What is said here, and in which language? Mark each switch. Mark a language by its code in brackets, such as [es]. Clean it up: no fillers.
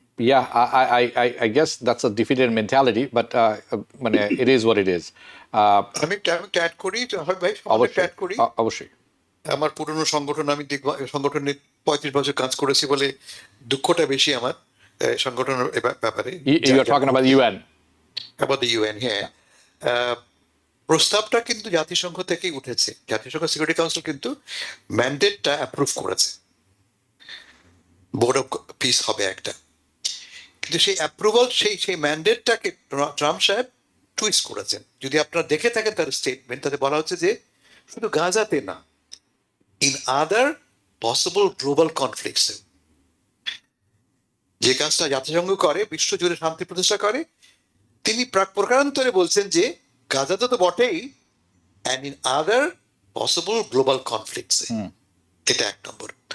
[en] Yeah, I guess that's a defeated mentality, but মানে it is what it is. [bn] আমি একটা add করি হয় ভাই, অবশ্যই অ্যাড করি। অবশ্যই। আমার পুরনো সংগঠন, আমি সংগঠনে 35 বছর কাজ করেছি বলে দুঃখটা বেশি আমার সংগঠনের ব্যাপারে। [en] You are talking about UN. about the UN, হ্যাঁ। [bn] প্রস্তাবটা কিন্তু জাতিসংঘ থেকেই উঠেছে, জাতিসংঘ সিকিউরিটি কাউন্সিল কিন্তু ম্যান্ডেটটা অ্যাপ্রুভ করেছে, বোর্ড অফ পিস হবে একটা। কিন্তু সেই অ্যাপ্রুভাল, সেই ম্যান্ডেটটাকে ট্রাম্প সাহেব টুইস্ট করেছেন। যদি আপনারা দেখে থাকেন তার স্টেটমেন্ট, তাতে বলা হচ্ছে যে শুধু গাজাতে না, [en] in other possible global conflicts, [bn] যে কাজটা জাতিসংঘ করে, বিশ্বজুড়ে শান্তি প্রতিষ্ঠা করে, তিনি প্রকারান্তরে বলছেন যে গাজাতে তো বটেই, and in other possible global conflicts. এটা 1 নম্বর।